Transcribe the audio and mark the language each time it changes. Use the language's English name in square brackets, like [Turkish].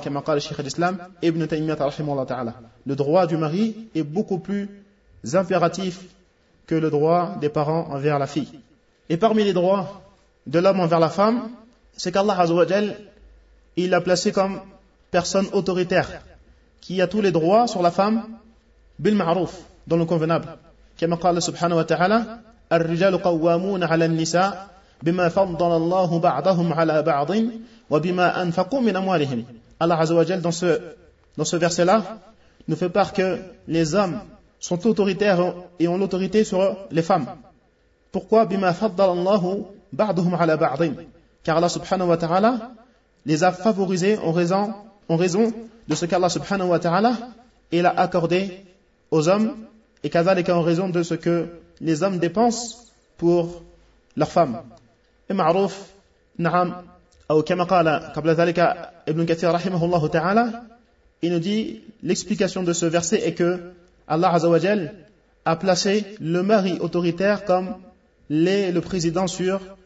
[French] Comme a dit le Cheikh d'Islam Ibn Taymiyyah rahimahullah ta'ala, le droit du mari est beaucoup plus impératif que le droit des parents envers la fille. Et parmi les droits de l'homme envers la femme, c'est qu'Allah azawajal il l'a placé comme personne autoritaire qui a tous les droits sur la femme bil ma'ruf, dans le convenable. [Arabic] كما قال سبحانه وتعالى الرجال قوامون على النساء بما فضل الله بعضهم على بعض وبما أنفقوا من أموالهم. [French] Allah عز وجل dans ce verset là nous fait part que les hommes sont autoritaires et ont l'autorité sur les femmes. Pourquoi? [Arabic] بما فضل الله بعضهم على بعض. [French] Car Allah سبحانه وتعالى les a favorisés en raison de ce qu'Allah سبحانه وتعالى il a accordé aux hommes. Et kazalika en raison de ce que les hommes dépensent pour leurs femmes. Et ma'ruf, na'am, ou [Arabic] kama qala, qabla thalika, [French] Ibn Kathir rahimahullah ta'ala, il nous dit, l'explication de ce verset est que Allah azawajal a placé le mari autoritaire comme le président sur